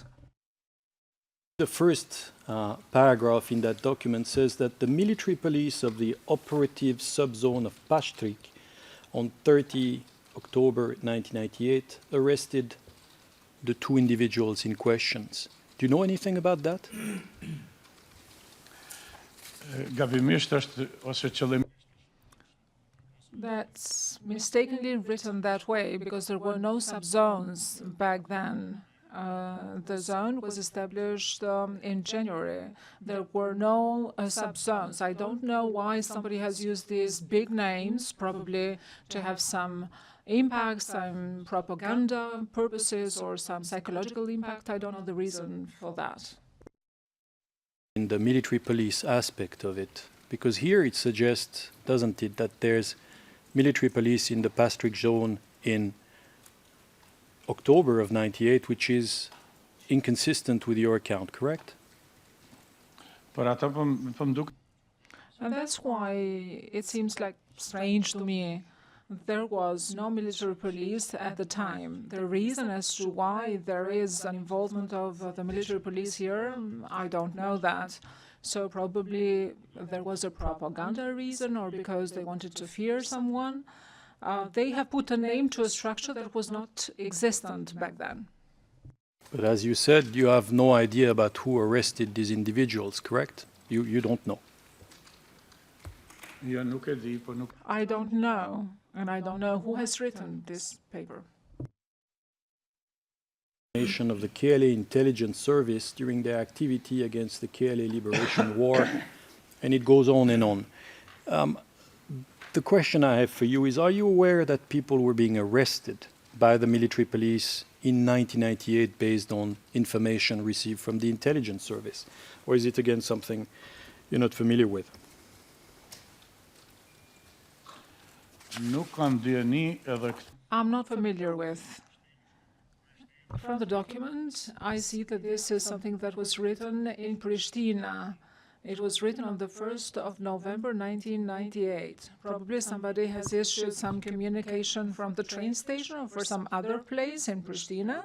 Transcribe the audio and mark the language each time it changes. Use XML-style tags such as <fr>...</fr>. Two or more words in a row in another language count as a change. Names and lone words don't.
<en>The first paragraph in that document says that the military police of the operative subzone of Pastrik on 30 October 1998 arrested the two individuals in questions. Do you know anything about that?</en> <sq>gabimisht është ose qëllim.</sq> <en>That's mistakenly written that way because there were no subzones back then. The zone was established in January. There were no subzones. I don't know why somebody has used these big names, probably to have some impact, some propaganda purposes, or some psychological impact. I don't know the reason for that. In the military police aspect of it, because here it suggests, doesn't it, that there's military police in the Pastrik zone in October of '98, which is inconsistent with your account, correct?</en> <sq>Por ata po më duk.</sq> <en>And that's why it seems like strange to me. There was no military police at the time. The reason as to why there is an involvement of the military police here, I don't know that. So probably there was a propaganda reason or because they wanted to fear someone. They have put a name to a structure that was not existent back then. But as you said, you have no idea about who arrested these individuals, correct? You don't know.</en> <sq>Ja nuk e di, po nuk.</sq> <en>I don't know, and I don't know who has written this paper. Of the KLA intelligence service during their activity against the KLA liberation war, and it goes on and on. The question I have for you is, are you aware that people were being arrested by the military police in 1998 based on information received from the intelligence service? Or is it again something you're not familiar with?</en> <sq>Nuk kam dieni edhe.</sq> <en>I'm not familiar with. From the document, I see that this is something that was written in Pristina. It was written on the 1st of November 1998. Probably somebody has issued some communication from the train station or for some other place in Pristina.</en>